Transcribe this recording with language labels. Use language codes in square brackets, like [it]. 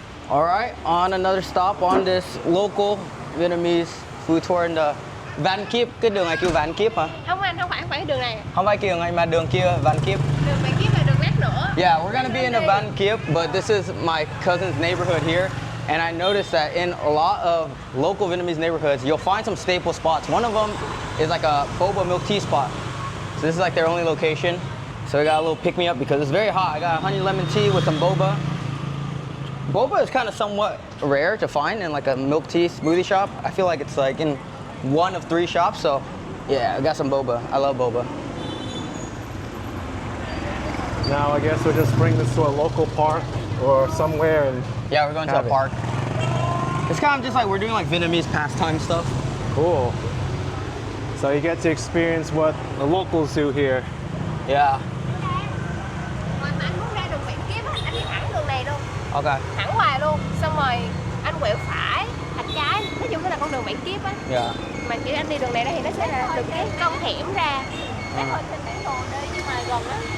[en] Alright, on another stop on this local Vietnamese food tour in the Van Kiếp. [vi] Cái đường này kêu Van Kiếp hả? Không anh, không phải cái đường này. Không phải đường này mà đường kia, Van Kiếp. Đường Van Kiếp là đường lát nữa. [en] Yeah, we're gonna be in the Van Kiếp, but this is my cousin's neighborhood here. And I noticed that in a lot of local Vietnamese neighborhoods, you'll find some staple spots. One of them is like a boba milk tea spot. So this is like their only location. So I got a little pick-me-up because it's very hot. I got a honey lemon tea with some boba. Boba is kind of somewhat rare to find in like a milk tea smoothie shop. I feel like it's like in one of 3 shops. So yeah, I got some boba. I love boba. Now I guess we'll just bring this to a local park or somewhere and Yeah, we're going to a park. It's kind of just like we're doing like Vietnamese pastime stuff. Cool. So you get to experience what the locals do here. Yeah. [vi] Mà anh muốn ra đường Van Kiếp á, anh đi thẳng đường này luôn. [en] Okay. [vi] Thẳng hoài luôn. Xong rồi anh quẹo phải, thành trái. Nói chung cái là con đường Van Kiếp á. [en] Yeah. [vi] Mà kiểu anh đi đường này đó thì nó sẽ là từng cái con hẻm ra. Nó thôi trên bản đồ đây nhưng mà gần á.